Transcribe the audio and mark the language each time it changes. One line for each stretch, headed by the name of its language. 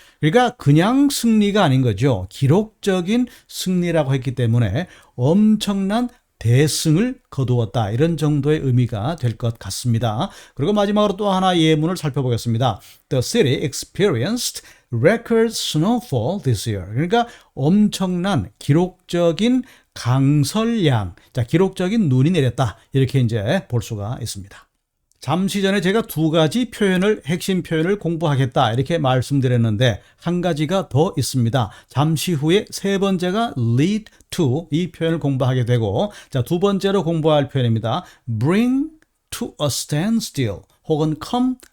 Korean: 그러니까 그냥 승리가 아닌 거죠. 기록적인 승리라고 했기 때문에 엄청난 대승을 거두었다 이런 정도의 의미가 될 것 같습니다. 그리고 마지막으로 또 하나 예문을 살펴보겠습니다.
English: The city experienced record snowfall this year.
Korean: 그러니까 엄청난 기록적인 강설량, 자, 기록적인 눈이 내렸다 이렇게 이제 볼 수가 있습니다. 잠시 전에 제가 두 가지 표현을, 핵심 표현을 공부하겠다 이렇게 말씀드렸는데 한 가지가 더 있습니다. 잠시 후에 세 번째가 lead to 이 표현을 공부하게 되고 자, 두 번째로 공부할 표현입니다.
English: bring to a standstill
Korean: 혹은 come